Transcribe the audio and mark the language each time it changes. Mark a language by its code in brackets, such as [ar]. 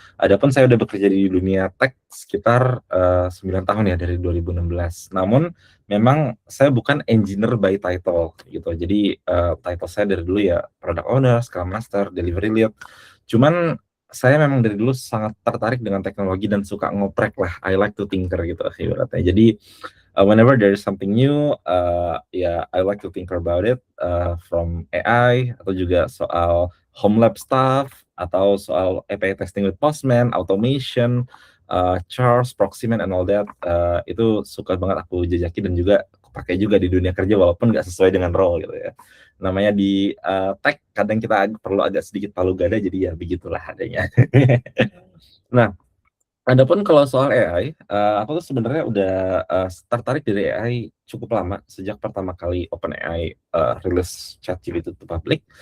[id] Adapun saya udah bekerja di dunia tech sekitar 9 tahun ya dari 2016. Namun memang saya bukan engineer [en] by title [id] gitu. Jadi title saya dari dulu ya Product Owner, Scrum Master, Delivery Lead. Cuman saya memang dari dulu sangat tertarik dengan teknologi dan suka ngoprek lah. [en] I like to tinker [id] gitu ibaratnya. Jadi [en] whenever there is something new, I like to think about it from AI [id] atau juga soal [en] home lab stuff [id] atau soal [en] API testing with Postman, automation, Charles, Proximate, and all that. [id] Itu suka banget aku jajaki dan juga aku pakai juga di dunia kerja walaupun nggak sesuai dengan role gitu ya. Namanya di tech kadang kita perlu agak sedikit palu gada, jadi ya begitulah adanya. Nah, adapun kalau soal AI, aku tuh sebenarnya udah tertarik dari AI cukup lama sejak pertama kali OpenAI rilis ChatGPT [en] to public.